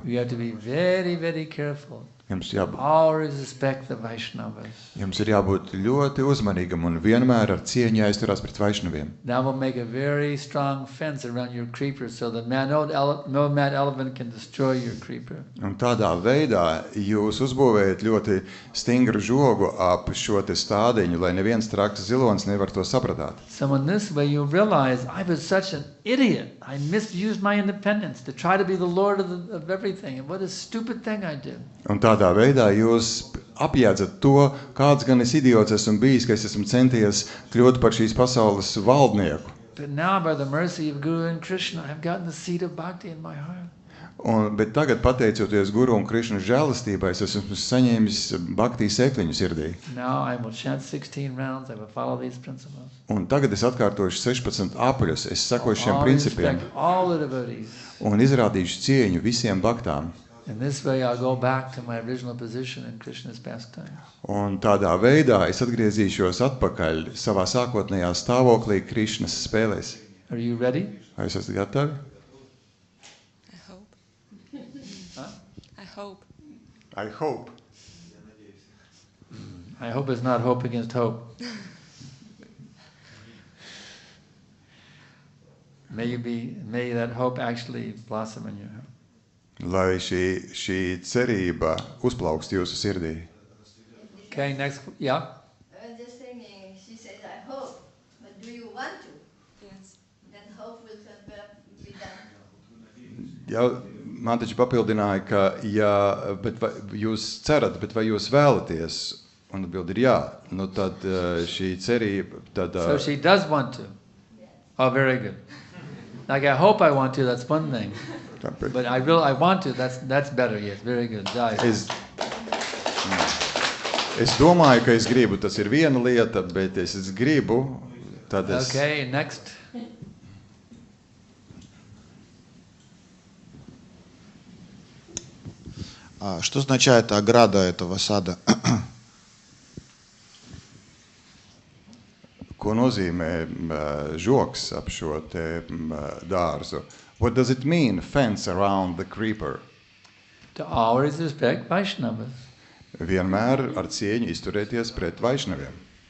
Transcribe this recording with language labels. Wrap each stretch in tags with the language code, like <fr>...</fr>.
<en>You have to be very, very careful. Always respect the Vaishnavas.</en> <lv>Jums ir jābūt ļoti uzmanīgam un vienmēr ar cieņu jāizturās pret Vaišnaviem.</lv> <en>That will make a very strong fence around your creeper so that no mad elephant can destroy your creeper.</en> <lv>Un tādā veidā jūs uzbūvējat ļoti stingru žogu ap šo te stādiņu, lai neviens traks zilonis nevar to sapratāt.</lv> <en>So in this way you realize I was such an idiot. I misused my independence to try to be the Lord of everything. And what a stupid thing I did.</en> <lv>Un tādā veidā jūs apjēdzat to, kāds gan es idiots esmu bijis, ka es esmu centies kļūt par šīs pasaules valdnieku.</lv> <en>But now by the mercy of Guru and Krishna, I've gotten the seed of bhakti in my heart.</en> <lv>Bet tagad, pateicoties Guru un Krišnas žēlastībai, es esmu saņēmis bhakti sēkliņu sirdī.</lv> <en>Now I will chant 16 rounds. I will follow these principles.</en> <lv>Un tagad es atkārtošu 16 apaļus, es sekošu šiem principiem</lv> <en>All the devotees.</en> <lv>un izrādīšu cieņu visiem bhaktām.</lv> <en>In this way I'll go back to my original position in Krishna's pastime.</en> <lv>Un tādā veidā es atgriezīšos atpakaļ savā sākotnējā stāvoklī Krišnas spēlēs.</lv> <en>Are you ready?</en> <lv>Vai jūs esat gatavi?</lv> <en>I hope. Huh? I hope. I hope. I hope it's not hope against hope. May that hope actually blossom in your heart.</en> <lv>Lai šī cerība uzplaukst jūsu sirdī.</lv> <en>Okay, next, yeah. I was just thinking, she says, I hope, but do you want to? Yes. Then hope will be done.</en> <lv>Ja, man taču papildināja, ka bet vai jūs cerat, bet vai jūs vēlaties? Un atbild ir jā. Nu tad šī cerība, tad...</lv> <en>So she does want to. Oh, very good. Like I hope I want to, that's one thing. But I want to, that's better, yes, very good.</en> <lv>Es domāju, ka es gribu, tas ir viena lieta, bet es gribu, tad es...</lv> <en>Okay, next.</en> <ru>Что означает ограда этого сада?</ru> <lv>Ko nozīmē žoks ap šo te dārzu?</lv> <en>What does it mean, fence around the creeper? To always respect Vaishnavas.</en> <lv>Vienmēr ar cieņu izturēties pret Vaišnaviem.</lv>